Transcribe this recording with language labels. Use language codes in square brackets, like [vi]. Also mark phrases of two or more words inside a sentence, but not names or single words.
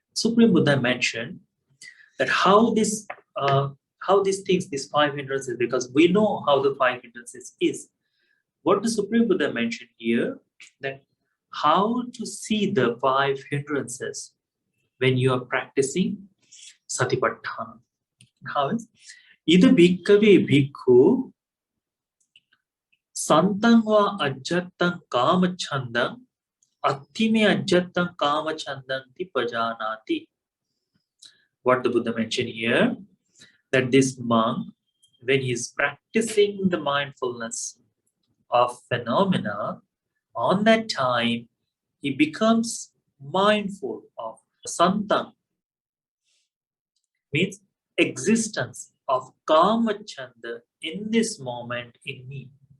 [en] Supreme Buddha mentioned that how these things, these 5 hindrances, because we know how the 5 hindrances is. What the Supreme Buddha mentioned here, that how to see the 5 hindrances when you are practicing Satipatthana. How is? [pi] Ida bhikkave bhikkhu santam va ajjattam kamachandam attime ajjattam kamachandam ti pajanati. [en] What the Buddha mentioned here, that this monk, when he is practicing the mindfulness of phenomena, on that time he becomes mindful of santam, means existence of kamachanda in this moment in me.